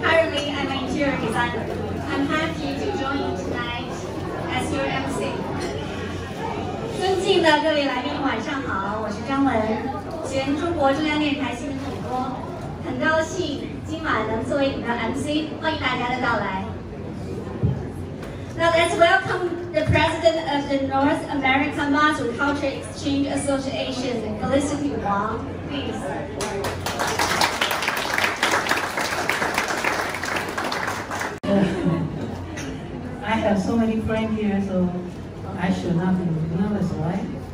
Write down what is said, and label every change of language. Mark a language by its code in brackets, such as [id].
[en] Currently, I'm an interior designer. I'm happy to join you tonight as your MC. [zh] 尊敬的各位来宾，晚上好，我是张文，前中国中央电视台新闻主播，很高兴今晚能作为你的 MC， 欢迎大家的到来。 [en] Now let's welcome the President of the North American Mazu Culture Exchange Association, Felicity Wang, please. I have so many friends here, so I should not be nervous, right?